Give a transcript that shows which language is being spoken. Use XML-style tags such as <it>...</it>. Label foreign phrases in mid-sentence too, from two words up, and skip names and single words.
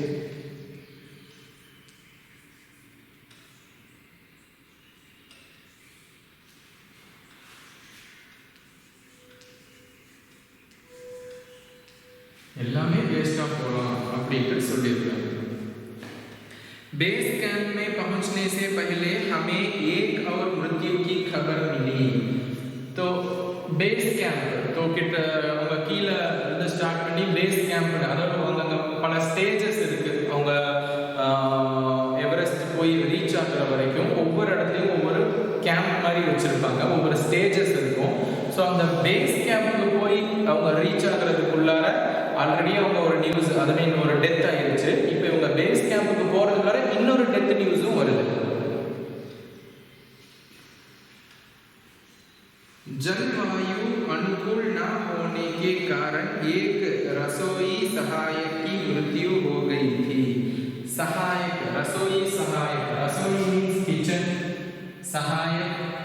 <ta>எல்லாமே வேஸ்டா போலாம் அப்படின்ட்டு சொல்லியிருக்காங்க।</ta> <hi>बेस कैंप में पहुंचने से पहले हमें एक और मृत्यु की खबर मिली। तो बेस कैंप तो</hi> <ta>கிட்ட அவங்க கீழ இருந்து ஸ்டார்ட் பண்ணி</ta> <en>base camp,</en> <ta>அதாவது அவங்க பல ஸ்டேஜஸ் இருக்கு। அவங்க எவரெஸ்ட் போய் ரீச் ஆகுற வரைக்கும் ஒவ்வொரு இடத்துலயும் ஒவ்வொரு கேம்ப் மாதிரி வச்சிருப்பாங்க, ஒவ்வொரு ஸ்டேஜஸ் இருக்கும்। ஸோ அந்த</ta> <en>base camp</en> <ta>போய் அவங்க ரீச் ஆகுறதுக்குள்ளார ஆல்ரெடி அவங்க ஒரு நியூஸ், அதுல இன்னொரு டெத் ஆயிருச்சு। இப்போ இவங்க</ta> <en>base camp</en> <ta>போறதுக்குள்ளார இன்னொரு</ta> <en>death news</en> <ta>வருது।</ta> <hi>जलवायु अनुकूल न होने के कारण एक रसोई सहायक की मृत्यु हो गई थी। सहायक, रसोई सहायक, रसोई</hi> <en>means kitchen,</en> <hi>सहायक</hi>